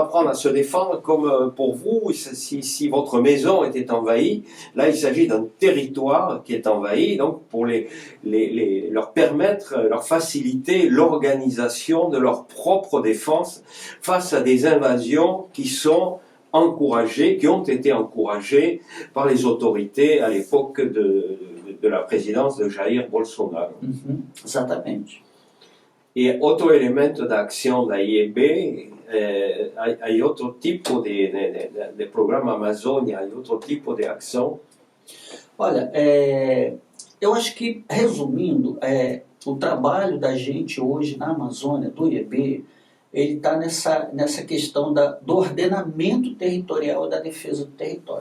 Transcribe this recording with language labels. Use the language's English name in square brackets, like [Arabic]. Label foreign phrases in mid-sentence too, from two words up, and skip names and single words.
[French] apprendre à se défendre, comme pour vous, si votre maison était envahie, là il s'agit d'un territoire qui est envahi, donc pour leur permettre, leur faciliter l'organisation de leur propre défense face à des invasions qui ont été encouragées par les autorités à l'époque de la présidence de Jair Bolsonaro. [Portuguese] Exatamente. E outro elemento da ação da IEB, há outro tipo de programa Amazônia, há outro tipo de ação? Olha, eu acho que, resumindo, o trabalho da gente hoje na Amazônia, do IEB, ele está nessa questão do ordenamento territorial e da defesa do território.